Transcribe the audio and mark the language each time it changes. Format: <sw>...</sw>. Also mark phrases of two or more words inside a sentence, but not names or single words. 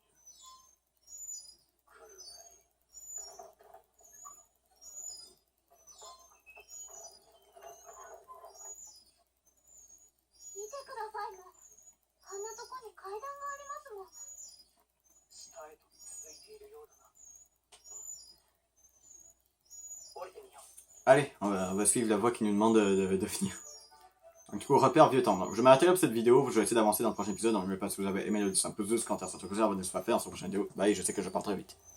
<ja>来るがいい。見てくださいよ。あんなとこに階段がありますもん。下へと続いているようだな。降りてみよう。</ja> <fr>Allez, on va suivre la voie qui nous demande de finir. Donc, du coup, repère vieux temps. Donc, je vais m'arrêter là pour cette vidéo. Je vais essayer d'avancer dans le prochain épisode. Donc, n'oubliez pas si vous avez aimé le dessin, pouce bleu, commentaire, sur tout ça, abonnez-vous si ce n'est pas fait. On se voit dans la prochaine vidéo. Bye, je sais que je pars très vite.</fr>